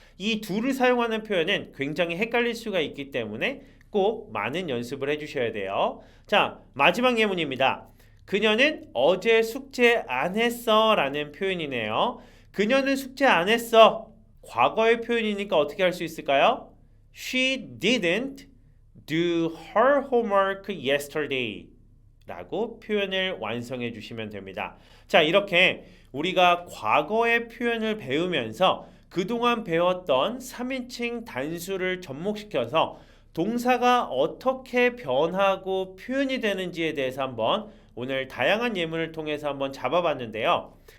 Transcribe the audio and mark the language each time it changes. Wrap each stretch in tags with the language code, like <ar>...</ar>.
<ko>이 do를 사용하는 표현은 굉장히 헷갈릴 수가 있기 때문에 꼭 많은 연습을 해주셔야 돼요. 자, 마지막 예문입니다. 그녀는 어제 숙제 안 했어 라는 표현이네요. 그녀는 숙제 안 했어. 과거의 표현이니까 어떻게 할 수 있을까요?</ko> <en>She didn't do her homework yesterday</en> <ko>라고 표현을 완성해 주시면 됩니다. 자, 이렇게 우리가 과거의 표현을 배우면서 그동안 배웠던 3인칭 단수를 접목시켜서 동사가 어떻게 변하고 표현이 되는지에 대해서 한번 오늘 다양한 예문을 통해서 한번 잡아봤는데요.</ko>